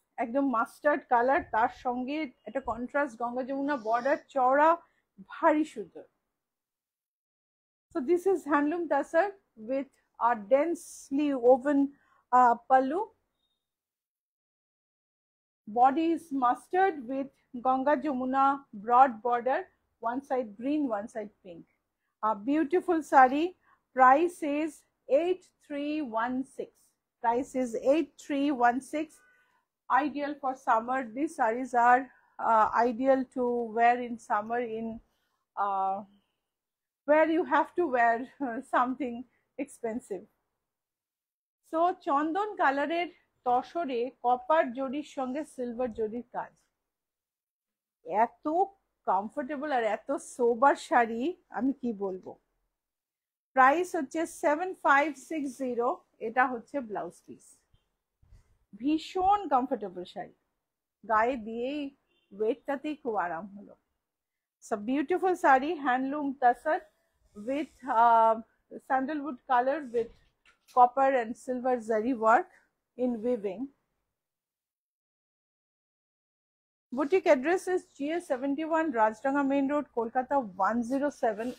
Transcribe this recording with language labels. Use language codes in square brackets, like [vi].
[bn] একদম mustard colour, তার সঙ্গে একটা কন্ট্রাস্ট গঙ্গা যমুনা বর্ডার, চওড়া, ভারী সুন্দর। [en] So this is handloom tasar with a densely woven pallu. Body is mustard with Ganga Jamuna broad border, one side green, one side pink. A beautiful sari. Price is 8316. Price is 8316. Ideal for summer. These saris are ideal to wear in summer in where you have to wear something expensive. [bn] So চন্দন কালারের তসরে copper জরির সঙ্গে silver জরির কাজ, এত comfortable আর এত সোবার শাড়ি আমি কি বলবো। প্রাইস হচ্ছে 7560। এটা হচ্ছে ব্লাউজ পিস। ভীষণ কমফোর্টেবল শাড়ি, গায়ে দিয়েই ওয়েটটাতেই খুব আরাম হলো। [en] So beautiful sari, handloom tasar with sandalwood color with copper and silver zari work in weaving. Boutique address is GA71 Rajranga Main Road, Kolkata 107.